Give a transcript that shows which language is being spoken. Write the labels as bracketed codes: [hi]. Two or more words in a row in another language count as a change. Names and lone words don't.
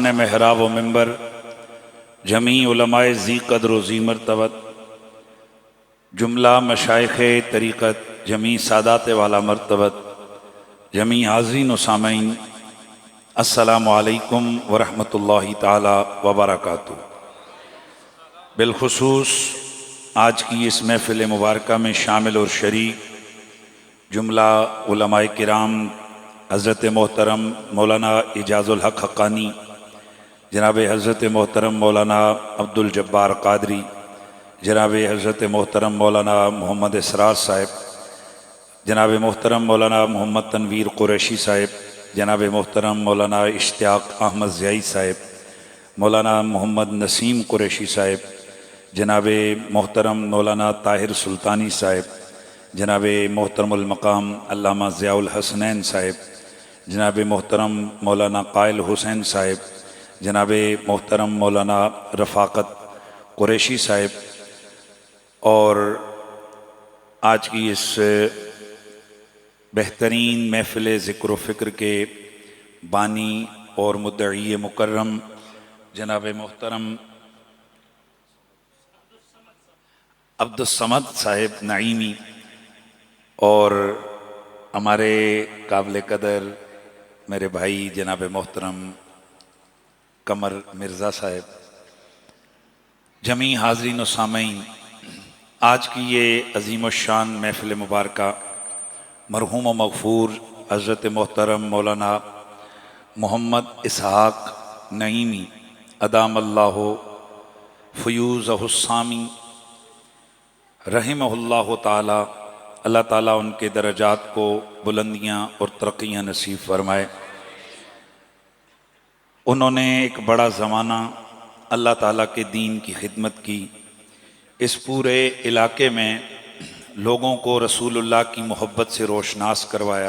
[ur] محراب و منبر جمیع علمائے ذی قدر و ذی مرتبت جملہ مشائخ طریقت جمیع سادات والا مرتبت جمیع حاضرین و سامعین [ar] السلام عليكم ورحمة الله تعالى وبركاته. [ur] بالخصوص آج کی اس محفل مبارکہ میں شامل اور شریک جملہ علمائے کرام حضرت محترم مولانا اعجاز الحق حقانی، جناب حضرت محترم مولانا عبدالجبار قادری، جناب حضرت محترم مولانا محمد اسرار صاحب، جناب محترم مولانا محمد تنویر قریشی صاحب، جناب محترم مولانا اشتیاق احمد ضیائی صاحب، مولانا محمد نسیم قریشی صاحب، جناب محترم مولانا طاہر سلطانی صاحب، جناب محترم المقام علامہ ضیاء الحسنین صاحب، جناب محترم مولانا قائل حسین صاحب، جناب محترم مولانا رفاقت قریشی صاحب اور آج کی اس بہترین محفل ذکر و فکر کے بانی اور مدعی مکرم جناب محترم عبدالصمد صاحب نعیمی اور ہمارے قابل قدر میرے بھائی جناب محترم قمر مرزا صاحب, جمیع حاضرین و سامعین، آج کی یہ عظیم الشان محفل مبارکہ مرحوم و مغفور حضرت محترم مولانا محمد اسحاق نعیمی [ar] أدام الله فيوضه السامي رحمه الله تعالى, [ur] اللہ تعالیٰ ان کے درجات کو بلندیاں اور ترقیاں نصیب فرمائے. انہوں نے ایک بڑا زمانہ اللہ تعالیٰ کے دین کی خدمت کی. اس پورے علاقے میں لوگوں کو رسول اللہ کی محبت سے روشناس کروایا.